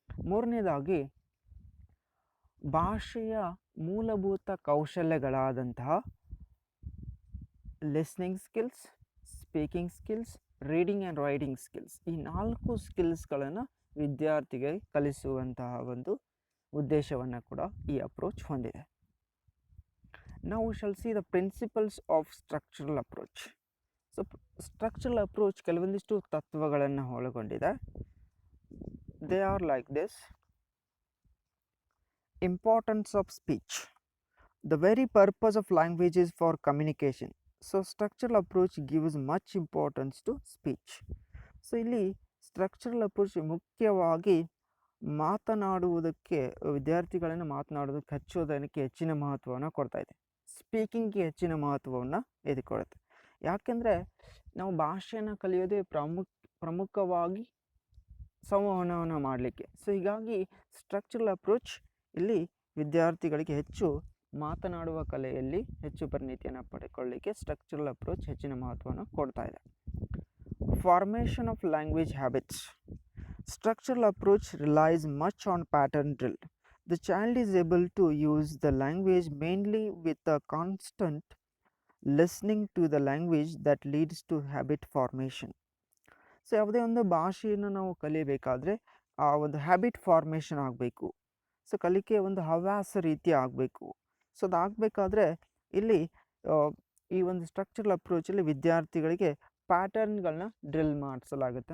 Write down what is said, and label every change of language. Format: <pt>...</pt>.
<kn>ಮೂರನೇದಾಗಿ ಭಾಷೆಯ ಮೂಲಭೂತ ಕೌಶಲ್ಯಗಳಾದಂತಹ listening skills, speaking skills, reading and writing skills, ಈ 4 ಸ್ಕಿಲ್ಸ್ಗಳನ್ನು ವಿದ್ಯಾರ್ಥಿಗೆ ಕಲಿಸುವಂತಹ ಒಂದು ಉದ್ದೇಶವನ್ನು ಕೂಡ ಈ ಅಪ್ರೋಚ್ ಹೊಂದಿದೆ.</kn> <en>ನಾವು shall see the principles of structural approach.</en> <kn>So structural approach ಕೆಲವೊಂದಿಷ್ಟು ತತ್ವಗಳನ್ನು ಒಳಗೊಂಡಿದೆ.</kn> <en>They are like this: importance of speech. The very purpose of language is for communication. So structural approach gives much importance to speech.</en> <kn>So ಇಲ್ಲಿ structural approach ಮುಖ್ಯವಾಗಿ ಮಾತನಾಡುವುದಕ್ಕೆ, ವಿದ್ಯಾರ್ಥಿಗಳನ್ನು ಮಾತನಾಡೋದಕ್ಕೆ ಹಚ್ಚೋದಕ್ಕೆ ಹೆಚ್ಚಿನ ಮಹತ್ವವನ್ನು ಕೊಡ್ತಾ ಇದೆ. ಸ್ಪೀಕಿಂಗ್ಗೆ ಹೆಚ್ಚಿನ ಮಹತ್ವವನ್ನು ಇದು ಕೊಡುತ್ತೆ. ಯಾಕೆಂದರೆ ನಾವು ಭಾಷೆಯನ್ನು ಕಲಿಯೋದೇ ಪ್ರಮುಖವಾಗಿ ಸಂವಹನವನ್ನು ಮಾಡಲಿಕ್ಕೆ. ಸೊ ಹೀಗಾಗಿ ಸ್ಟ್ರಕ್ಚರಲ್ ಅಪ್ರೋಚ್ ಇಲ್ಲಿ ವಿದ್ಯಾರ್ಥಿಗಳಿಗೆ ಹೆಚ್ಚು ಮಾತನಾಡುವ ಕಲೆಯಲ್ಲಿ ಹೆಚ್ಚು ಪರಿಣಿತಿಯನ್ನು ಪಡೆದುಕೊಳ್ಳಲಿಕ್ಕೆ ಸ್ಟ್ರಕ್ಚರಲ್ ಅಪ್ರೋಚ್ ಹೆಚ್ಚಿನ ಮಹತ್ವವನ್ನು ಕೊಡ್ತಾ ಇದೆ.</kn> <en>Formation of language habits. Structural approach relies much on pattern drill. The child is able to use the language mainly with a constant listening to the language that leads to habit formation.</en> <kn>So ಯಾವುದೇ ಒಂದು ಭಾಷೆಯನ್ನು ನಾವು ಕಲಿಯಬೇಕಾದ್ರೆ ಆ ಒಂದು habit formation ಆಗಬೇಕು. So ಕಲಿಕೆ ಒಂದು ಹವ್ಯಾಸ ರೀತಿ ಆಗಬೇಕು. ಸೊ ಅದಾಗಬೇಕಾದ್ರೆ ಇಲ್ಲಿ ಈ ಒಂದು ಸ್ಟ್ರಕ್ಚರಲ್ ಅಪ್ರೋಚಲ್ಲಿ ವಿದ್ಯಾರ್ಥಿಗಳಿಗೆ ಪ್ಯಾಟರ್ನ್ಗಳನ್ನ ಡ್ರಿಲ್ ಮಾಡಿಸಲಾಗುತ್ತೆ.</kn>